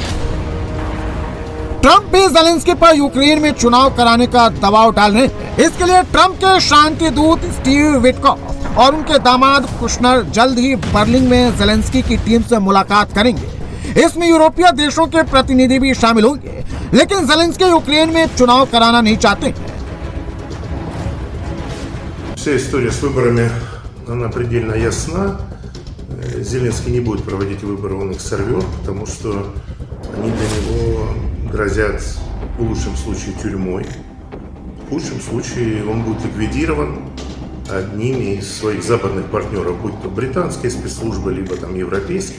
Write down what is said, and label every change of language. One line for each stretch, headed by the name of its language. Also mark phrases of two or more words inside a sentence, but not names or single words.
Hindi: ट्रंप भी ज़ेलेंस्की पर यूक्रेन में चुनाव कराने का दबाव डाल रहे हैं। इसके लिए ट्रंप के शांति दूत स्टीव विटकॉफ और उनके दामाद कुशनर जल्द ही बर्लिन में ज़ेलेंस्की की टीम से मुलाकात करेंगे। इसमें यूरोपीय देशों के प्रतिनिधि भी शामिल होंगे, लेकिन ज़ेलेंस्की यूक्रेन में चुनाव कराना नहीं चाहते।
Russian: Вся история с выборами, она предельно ясна. Зеленский не будет проводить выборы, он их сорвет, потому что они для него грозят в лучшем случае тюрьмой, в худшем случае он будет ликвидирован одними из своих западных партнеров, будь то британские спецслужбы, либо там европейские.